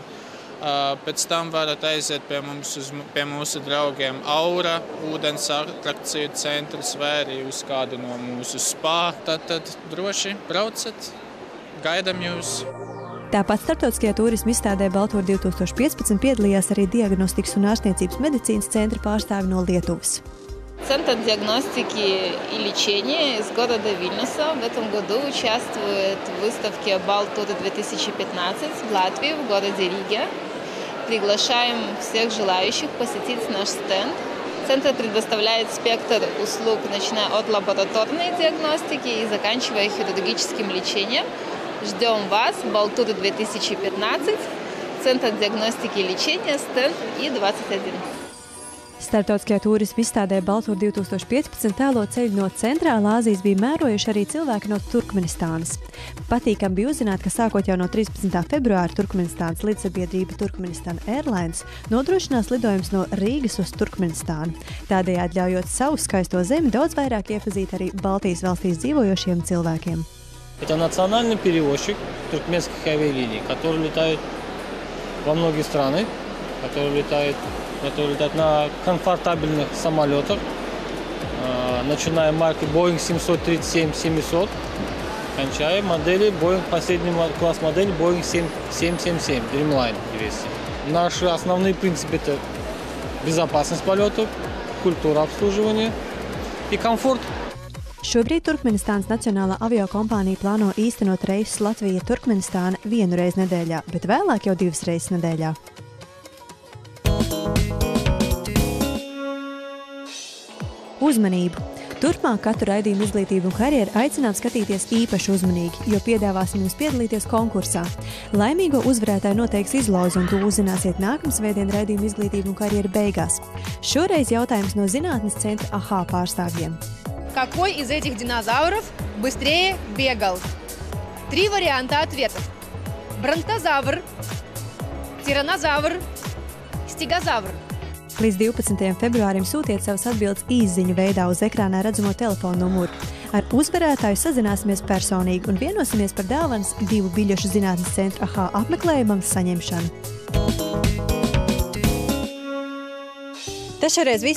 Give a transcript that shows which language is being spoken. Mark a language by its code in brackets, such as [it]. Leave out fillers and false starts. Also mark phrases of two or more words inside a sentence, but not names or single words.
[lv] Pēc tam varat aiziet pie mums, pie mūsu draugiem Aura, ūdens atrakciju centrs, vai arī uz kādu no mūsu spā. Tad droši braucat, gaidam jūs. Tāpat starptautiskajā turisma izstādē Baltūra 2015 piedalījās arī diagnostikas un ārstniecības medicīnas centra pārstāvi no Lietuvas. [ru] Центр диагностики и лечения из города Вильнюса в этом году участвует в выставке Балтура 2015 в Латвии, в городе Риге. Приглашаем всех желающих посетить наш стенд. Центр предоставляет спектр услуг, начиная от лабораторной диагностики и заканчивая хирургическим лечением. Ждем вас, Балтура 2015, Центр диagностики и лечения, стенд И-21. [lv] Starptautiskajā turisma izstādē Baltūra 2015 tēlo ceļu no Centrālā Āzijas bija mērojuši arī cilvēki no Turkmenistānas. Patīkami bija uzzināt, ka sākot jau no 13. februāra Turkmenistānas līdzsabiedrība Turkmenistan Airlines nodrošinās lidojumus no Rīgas uz Turkmenistānu, tādējādi ļaujot savu skaisto zemi daudz vairāk iepazīt arī Baltijas valstīs dzīvojošiem cilvēkiem. [ru] Это национальный перевозчик туркменских авиалиний, который летает во многие страны, который летает на комфортабельных самолетах, начиная марки Boeing 737-700, кончая модели Boeing, последний класс модели Boeing 777 Dreamliner 200. Наши основные принципы – это безопасность полетов, культура обслуживания и комфорт. [lv] Šobrīd Turkmenistānas Nacionālā aviokompānija plāno īstenot reisus Latvija-Turkmenistāna 1 reizi nedēļā, bet vēlāk jau 2 reizes nedēļā. Uzmanību! Turpmāk katru raidījumu Izglītību un karjeru aicinām skatīties īpaši uzmanīgi, jo piedāvāsim jums piedalīties konkursā. Laimīgo uzvarētāju noteiks izloze, un to uzzināsiet nākamsvētdien raidījumu Izglītību un karjeru beigās. Šoreiz jautājums no zinātnes centra AHA pārstāvjiem. [ru] Какой из этих динозавров быстрее бегал? 3 варианта ответов. Бронтозавр, тиранозавр, стегозавр. [lv] Līdz 12. februārim sūtiet savas atbildes īsziņu veidā uz ekrānā redzamo telefonu numuru. Ar uzvarētāju sazināsimies personīgi un vienosimies par dāvanas 2 biļešu zinātnes centra AHA apmeklējumam saņemšanu. Tas šoreiz viss.